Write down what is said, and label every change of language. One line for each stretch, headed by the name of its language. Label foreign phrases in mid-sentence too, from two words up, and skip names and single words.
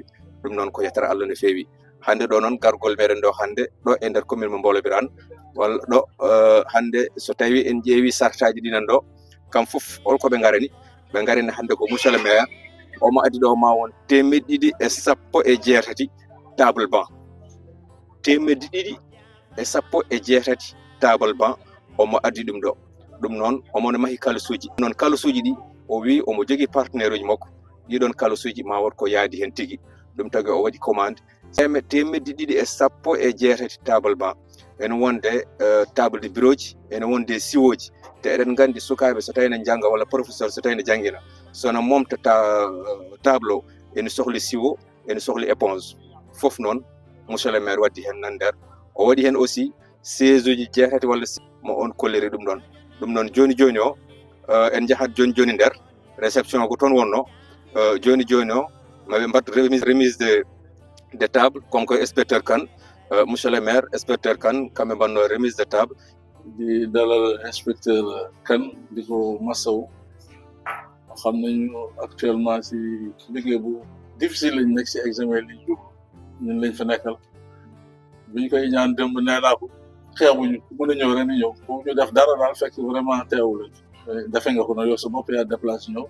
Fula: ɗum noon ko yettere Allah no fewi. hande ɗo noon gargol meɗen ɗo hande ɗo e nder commune mo Mbolo Birane walla ɗo hande so tawi en ƴeewi sartaji ɗinan ɗo kam foof holko ɓe garani ɓe garini hande ko
French: monsieur le maire
Fula: omo addi ɗo ma won 218
French: table banc.
Fula: 218
French: table banc
Fula: omo addi ɗum ɗo. ɗum noon omono mahi kalusuji noon kalusuji ɗi o wi omo jogui partenaire uji makko, ɗiɗon kalusuji ma wot ko yaadi hen tigui. ɗum tagi o waɗi commande 218
French: table banc.
Fula: ene wonde
French: table de bureau
Fula: ji, ene wonde siwoji. te eɗen gandi sukaɓe so tawi ne jangga walla professeur so tawi ne jangguina sono momta table o ene sohli siwo, ene sohli éponge foof. noon
French: monsieur le maire
Fula: waddi hen nan nder. o waɗi hen aussi 16 uji 6 walla mo on kolliri ɗum ɗon. ɗum noon joni joni o en jahat joni joni nder réception ko toon wonno. joni joni o maɓe mbattu
French: remise de table
Fula: konko inspecteur Kane,
French: monsieur le maire
Fula: inspecteur Kane kamɓe mbanno
French: remise de table.
Fula: di dalal inspecteur Kane di ko masawu.
Wolof: xam nañu actuellement si liggéey bu difficile lañ nekk si examen li jub ñun lañ fa nekkal. biñ koy ñaan démb nee naa ko xeebuñu mën a ñëw ren ñëw boobu ñu def dara daal fekk vraiment teewul defe nga ko na yow sa bopp yaa déplacé ñëw.